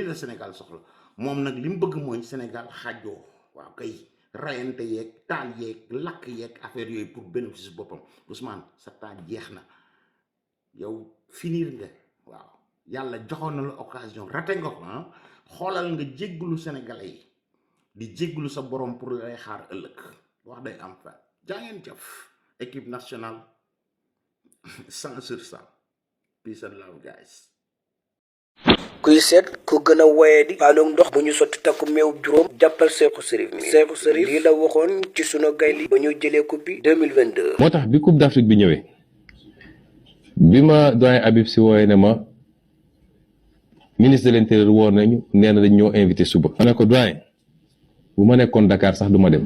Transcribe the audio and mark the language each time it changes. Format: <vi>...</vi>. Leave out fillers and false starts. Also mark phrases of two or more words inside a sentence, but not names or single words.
<wo>la Sénégal soxla moom nag li mu bëgg mooy Sénégal xaajoo waaw kay rayante yeeg taal yeeg lakk yeeg affaire yooyu</wo> <fr>pour bénéfice</fr> <wo>boppam Ousmane sa temps jeex na yow finir nga waaw yàlla joxoon na la occasion raté nga ko xoolal nga jégglu Sénégalais yi di jégglu sa borom pour lay xaar ëllëg wax day am fa jaa ngeen jëf</wo> <fr>équipe nationale 100 sur 100</fr> <en>peace and love guys.</en> <wo>kuy seet ku gën a woye di paanoog ndox bu ñu sotti takku meew juróom jàppal Seexu Sërif mi Seexu Sërif lii la waxoon ci sunu gayli ba ñu jëlee coupe bi 2022 moo tax bi</wo> <fr>coupe d'Afrique</fr> <wo>bi ñëwee bi ma doyen Habib si wooye ne ma</wo> <fr>ministre de l'intérieur</fr> <wo>woor nañu nee na dañ ñoo invité suba ma ne ko doyen bu ma nekkoon Dakar sax du ma dem</wo>